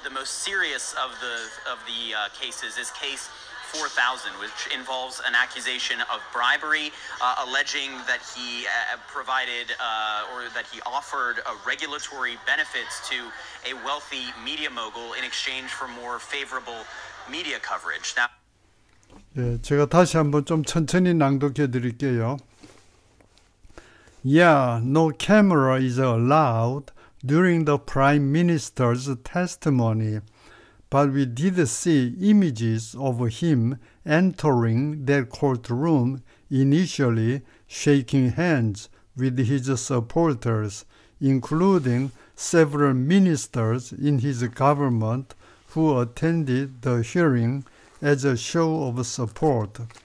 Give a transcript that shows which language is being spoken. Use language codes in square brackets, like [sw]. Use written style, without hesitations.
[en] The most serious of the cases is case 4000, which involves an accusation of bribery, alleging that he provided or that he offered regulatory benefits to a wealthy media mogul in exchange for more favorable media coverage. Now, [ko] 예, 제가 다시 한번 좀 천천히 낭독해 드릴게요. [en] Yeah, no camera is allowed during the Prime Minister's testimony, but we did see images of him entering that courtroom, initially shaking hands with his supporters, including several ministers in his government who attended the hearing as a show of support.